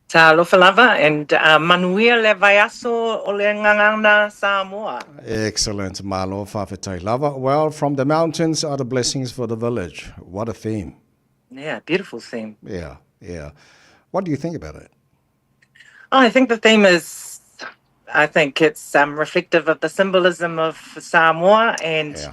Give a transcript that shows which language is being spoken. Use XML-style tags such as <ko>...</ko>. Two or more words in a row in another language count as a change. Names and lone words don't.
<sm>Talofa lava and manuia le vaiaso o le ngangana Samoa.</sm> <en>Excellent, Malu</en> <sm>Fafetai Lava.</sm> <en>Well, from the mountains are the blessings for the village. What a theme. Yeah, beautiful theme. Yeah, yeah. What do you think about it? Oh, I think the theme is, I think it's reflective of the symbolism of Samoa. And, Yeah.</en>